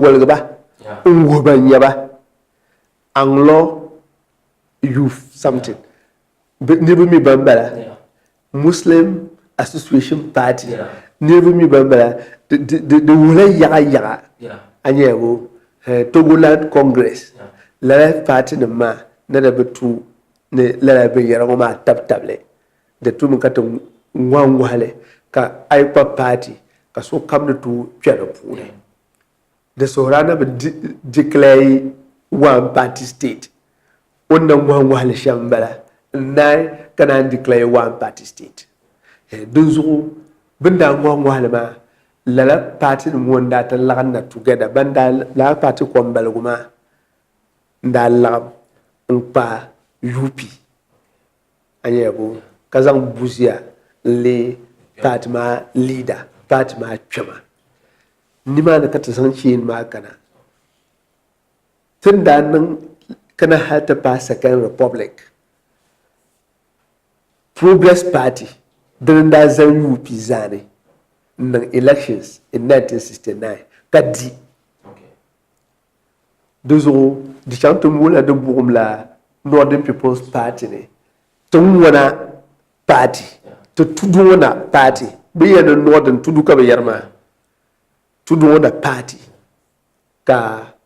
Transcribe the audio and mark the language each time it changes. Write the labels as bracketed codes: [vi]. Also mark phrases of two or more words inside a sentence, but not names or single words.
[dag] wɔligi ba n wuhi ba nyɛba Anglo Youth something niriba mi ban bala Muslim Association Party niriba mi ban bala di wuhila yaga yaga a nyɛbo Togoland Congress lala party nim maa na da bi tu ni lala binyɛra ŋɔ maa tabi tabili di tu mi ka ti ŋɔhi ŋɔhili ka a yi kpabi party ka so kam ni tu kpɛ di puuni di suhura na bi [en] declare one party state [dag] o na ŋɔhi ŋɔhili shɛm n bala n naan ka naan [en] declare one party state [dag] din zuɣu bin daa ŋɔhi ŋɔhili maa lala party nim ŋɔ n daa ti laɣim na together ban daa lala party kom baligu maa n daa laɣim n kpa UP a nyɛbo ka zaŋ Busia n lee party maa leader party maa kpɛma nimaani ka ti zaŋ cheeni maa kana tin daa niŋ kana hali ti paai Second Republic Progress Party din daa zaŋ UP zaani n niŋ [en] elections in [dag] 1969 ka di di zuɣu di chaŋ ti moola di buɣum la Northern People's Party ni ti ŋɔna party ti tudu ŋɔna party bi yɛn ni Northern tudu ka bi yɛri maa tudu ŋɔna party ka